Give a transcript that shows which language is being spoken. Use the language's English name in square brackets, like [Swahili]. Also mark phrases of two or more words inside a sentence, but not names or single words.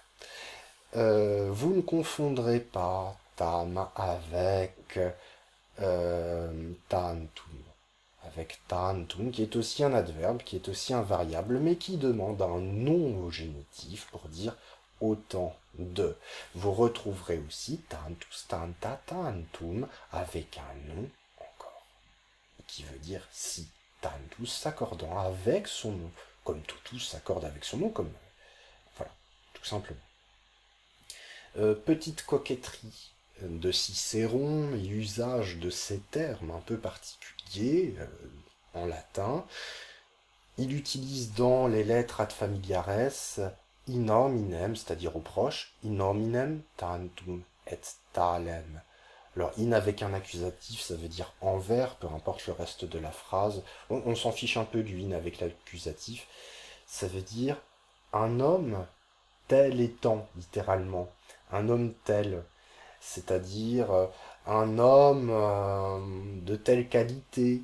[French] Vous ne confondrez pas tam avec tantum. Avec tantum, qui est aussi un adverbe, qui est aussi un variable, mais qui demande un nom au génitif pour dire autant de. Vous retrouverez aussi [Latin] tantus, tanta, tantum [French] avec un nom encore, qui veut dire si. Tantus s'accordant avec son nom, comme totus s'accorde avec son nom, comme voilà, tout simplement. Petite coquetterie de Cicéron et usage de ces termes un peu particuliers en latin. Il utilise dans les lettres [Latin] ad familiares in hominem, [French] c'est-à-dire aux proches, [Latin] in hominem tantum et talem. [French] Alors, in avec un accusatif, ça veut dire envers, peu importe le reste de la phrase. On s'en fiche un peu du in avec l'accusatif. Ça veut dire un homme tel étant, littéralement. Un homme tel, c'est-à-dire un homme de telle qualité.